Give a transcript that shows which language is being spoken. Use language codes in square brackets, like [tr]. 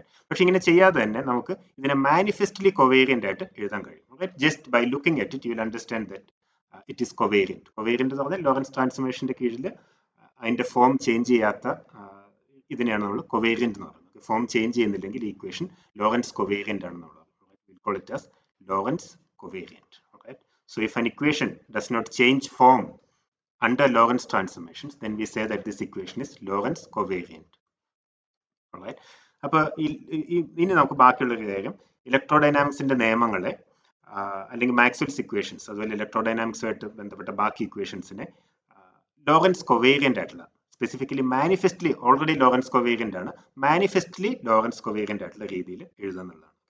[ml] പക്ഷെ ഇങ്ങനെ ചെയ്യാതെ തന്നെ നമുക്ക് ഇതിനെ മാനിഫെസ്റ്റ്ലി കൊവേരിയന്റ് ആയിട്ട് എഴുതാൻ കഴിയും. [en] Just by looking at it you will understand that it is covariant. [ml] കൊവേരിയന്റ് എന്ന് പറഞ്ഞാൽ ലോറൻസ് ട്രാൻസ്ഫോർമേഷന്റെ കീഴിൽ അതിന്റെ ഫോം ചേഞ്ച് ചെയ്യാത്ത ഇതിനെയാണ് നമ്മൾ കൊവേരിയന്റ് എന്ന് പറയുന്നത്. ഫോം ചേഞ്ച് ചെയ്യുന്നില്ലെങ്കിൽ ഈ ഇക്വേഷൻ ലോറൻസ് കൊവേരിയന്റ് ആണെന്ന് പറയുന്നത്. [en] Call it as Lorentz covariant. So if an equation does not change form under Lorentz transformations, then we say that this equation is Lorentz covariant. Alright. [ml] അപ്പോൾ ഇനി നമുക്ക് ബാക്കിയുള്ള ഒരു കാര്യം, ഇലക്ട്രോഡൈനാമിക്സിന്റെ നിയമങ്ങളെ അല്ലെങ്കിൽ മാക്സ്വെൽസ് ഇക്വേഷൻസ് അതുപോലെ ഇലക്ട്രോഡൈനാമിക്സുമായിട്ട് ബന്ധപ്പെട്ട ബാക്കി ഇക്വേഷൻസിനെ ലോറൻസ് കൊവേരിയന്റ് ആയിട്ടുള്ള, സ്പെസിഫിക്കലി മാനിഫെസ്റ്റ്ലി ഓൾറെഡി ലോറൻസ് കൊവേരിയന്റ് ആണ്, മാനിഫെസ്റ്റ്ലി ലോറൻസ് കൊവേരിയന്റ് ആയിട്ടുള്ള രീതിയിൽ എഴുതുക എന്നുള്ളതാണ്.